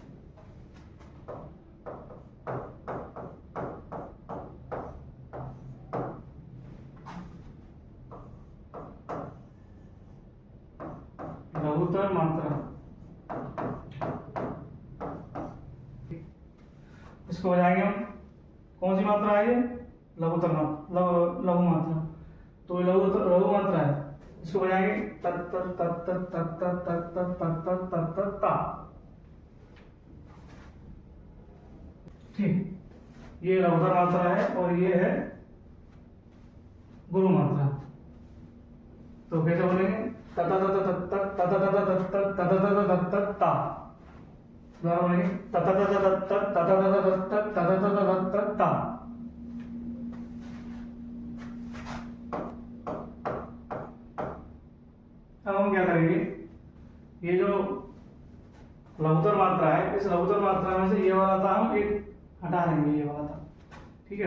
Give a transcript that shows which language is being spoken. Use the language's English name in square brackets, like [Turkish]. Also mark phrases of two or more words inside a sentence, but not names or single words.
[Hindi] लघुतर मात्रा। इसको बजाएंगे हम, कौन सी मात्रा है ये? लघुतर मात्रा, लघु मात्रा। तो ये लघु मात्रा है, इसको बजाएंगे तत तत तत तत तत तत तत तत तत तत तत ता, ठीक। ये लघुतर मात्रा है और ये है गुरु मात्रा। तो कैसे बोलेंगे? तत तत तत तत तत तत तत तत तत तत ता। दोबारा बोलेंगे तत तत तत तत तत तत तत तत तत ता। अब हम क्या करेंगे, ये जो लघुतर मात्रा है, इस लघुतर मात्रा में से ये वाला था हम एक हटा देंगे, ये वाला था, ठीक है।